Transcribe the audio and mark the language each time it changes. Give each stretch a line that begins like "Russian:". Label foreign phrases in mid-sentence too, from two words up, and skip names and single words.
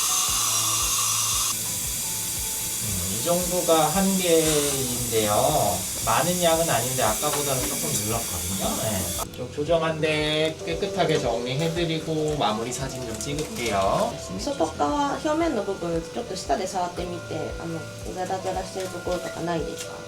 Korean: 이 정도가 한계인데요. 많은 양은 아닌데 아까보다는 조금 늘었거든요. 네. 좀 조정한데 깨끗하게 정리해드리고 마무리 사진 좀 찍을게요.
Japanese: 外側表面の部分ちょっと舌で触ってみてザラザラしてるところとかないですか？